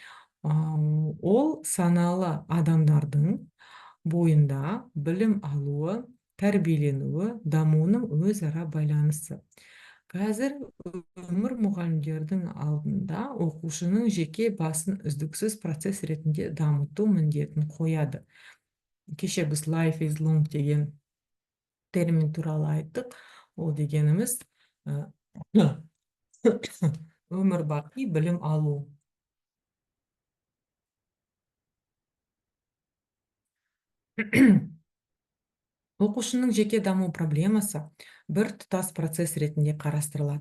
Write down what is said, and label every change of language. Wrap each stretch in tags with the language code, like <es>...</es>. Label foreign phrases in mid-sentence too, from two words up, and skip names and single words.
<kk>Ол саналы адамдардың бойында білім алуы, тәрбиеленуі, дамуының өзара байланысы. Қазір өмір мұғалімдердің алдында оқушының жеке басын үздіксіз процесс ретінде дамыту міндетін қояды. Кеше біз</kk> <en>life is long</en> <kk>деген термин туралы айттық. Ол дегеніміз өмір бақи білім алу. Оқушының жеке даму проблемасы бір тұтас процесс ретінде қарастырылады.</kk>